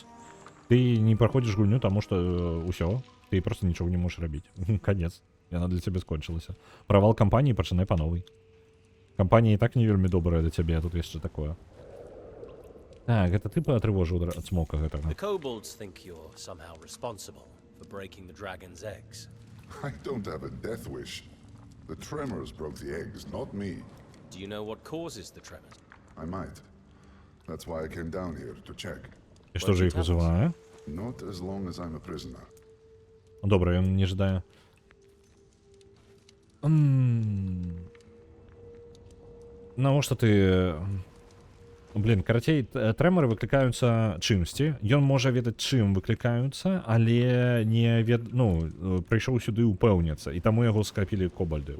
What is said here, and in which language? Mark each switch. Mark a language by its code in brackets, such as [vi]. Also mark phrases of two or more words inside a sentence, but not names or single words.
[be] Ты не праходзіш гульню, таму што ўсё, ты проста нічога не можаш рабіць. Канец. Яна для цябе скончылася. Правал кампаніі пачынай па новай. Кампанія і так не вельмі добрая для цябе, а тут яшчэ такое. Так, гэта ты патрывожыў ад смока гэтага. [en] The kobolds think you're somehow responsible for breaking the dragon's eggs. I don't have a death wish. The tremors broke the eggs, not me. Do you know what causes the tremors? I might. That's why I came down here to check. [be] І што ж іх вызывае? [en] Not as long as I'm a prisoner. [be] Добра, ён не жадае. Навошта ты... Блин, карацей, трэморы выклікаюцца чымсьці. Ён можа ведаць, чым выклікаюцца, але не прыйшоў сюды ўпэўніцца, і таму яго скапілі кобальды.